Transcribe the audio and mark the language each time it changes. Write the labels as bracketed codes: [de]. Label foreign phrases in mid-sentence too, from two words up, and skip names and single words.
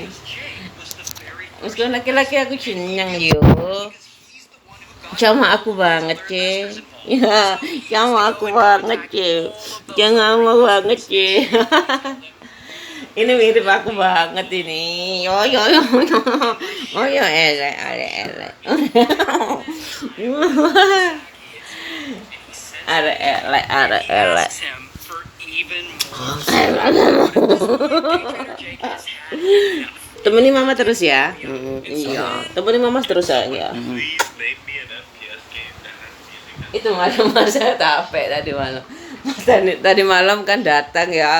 [id] Meskipun laki-laki aku seneng yuk. Sama aku banget cie. Ya, sama aku banget cie. Jangan mau banget cie. Ini mirip aku banget ini. [jv] Yo yo yo yo. Oh yo elek elek elek. Are elek are elek. [id] Temenin mama terus ya. Iya, temenin mama terus ya. Itu masa capek tadi malam. Tadi malam kan datang ya.